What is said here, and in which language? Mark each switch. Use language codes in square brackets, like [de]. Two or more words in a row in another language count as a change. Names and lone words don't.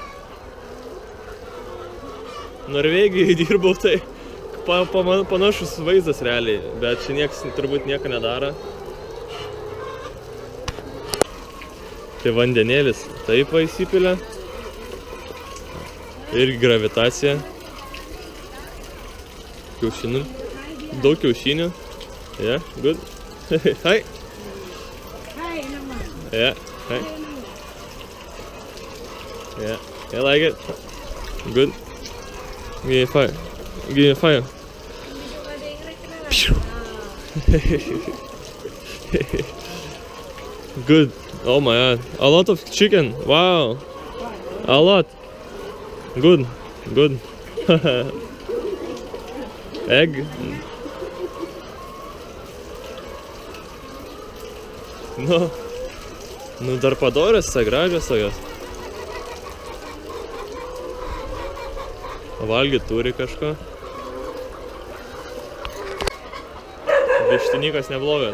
[lt] Norvegijai dirbau, tai panašus vaizdas realiai, bet čia nieks turbūt nieko nedaro. Tai vandenėlis taip va įsipilė. Irgi gravitacija. Kiaušinių. Daug kiaušinių. [en] Yeah, good. Hi. Yeah, hi. Yeah, I like it. Good. Give me fire. Give me fire. Good. Oh my god. A lot of chicken. Wow. A lot. Good. Good. Egg. [lt] Nu dar padorės, gražios tokios. Valgyt turi kažko. Vištinykas neblogas.